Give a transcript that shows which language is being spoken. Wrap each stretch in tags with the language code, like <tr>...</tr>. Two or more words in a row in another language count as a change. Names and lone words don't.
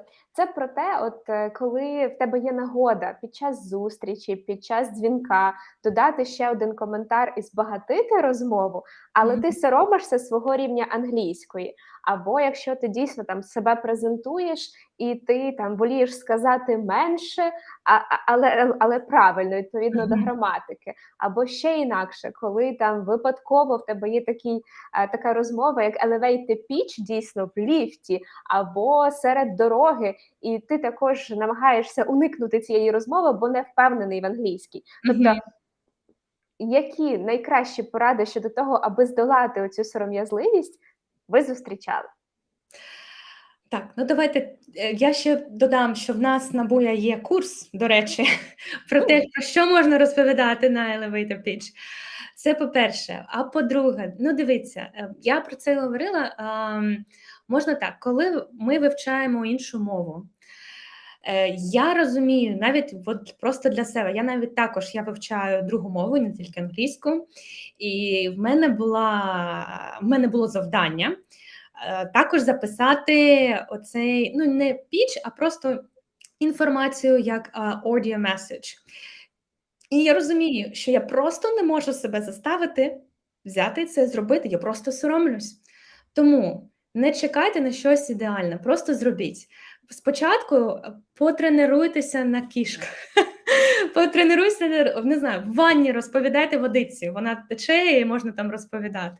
<uk>Це про те, от коли в тебе є нагода під час зустрічі, під час дзвінка додати ще один коментар і збагатити розмову, але ти соромишся свого рівня англійської. Або якщо ти дійсно там себе презентуєш і ти там волієш сказати менше, але правильно, відповідно до граматики. Або ще інакше, коли там випадково в тебе є така розмова, як</uk> <en>elevated pitch,</en> <uk>дійсно в ліфті, або серед дороги, і ти також намагаєшся уникнути цієї розмови, бо не впевнений в англійській. Тобто, які найкращі поради щодо того, аби здолати оцю сором'язливість, ви зустрічали? Так, ну давайте, я ще додам, що в нас на Буя є курс, до речі, про те, про що можна розповідати на</uk> <en>elevator pitch.</en> <uk>Це по-перше. А по-друге, ну дивіться, я про це говорила, можна так, коли ми вивчаємо іншу мову, я розумію, навіть от просто для себе, я навіть також я другу мову, не тільки англійську, і в мене було завдання також записати оцей, ну не піч, а просто інформацію як</uk> <en>audio message.</en> <uk>І я розумію, що я просто не можу себе заставити взяти це зробити, я просто соромлюсь. Тому не чекайте на щось ідеальне, просто зробіть. Спочатку потренуйтеся на кішках. Потренуйся, не знаю, в ванні розповідайте водиці, вона тече і можна там розповідати.</uk>